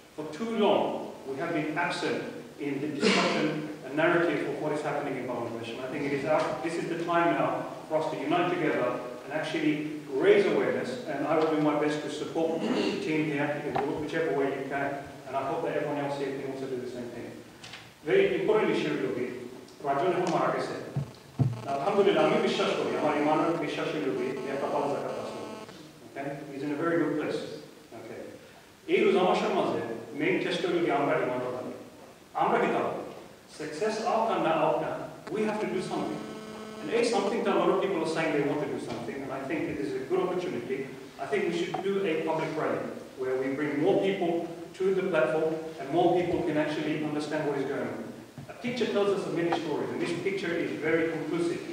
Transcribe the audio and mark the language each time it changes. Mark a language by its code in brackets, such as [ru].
[en] For too long, we have been absent in the discussion and narrative of what is happening in Bangladesh. And I think this is the time now for us to unite together and actually raise awareness. And I will do my best to support the team here in whichever way you can. And I hope that everyone else here can also do the same thing. Very importantly, Shirley, Rajon Rahman said, Alhamdulillah, [bn] আমি বিশ্বাস করি, আমার ইমানের বিশ্বাসী লোকই একটা ভালো জায়গাতে আছে। [en] Okay? He's in a very good place. Okay. [bn] এই রোজা মাসের মাঝে মেইন চেষ্টা হলো আমরা ইমান রাখি। আমরা কি করব? [en] Success out and out now. We have to do something. And something that a lot of people are saying they want to do something, and I think it is a good opportunity. I think we should do a public rally where we bring more people to the platform and more people can actually understand what is going on. A picture tells us many stories, and this picture is very conclusive.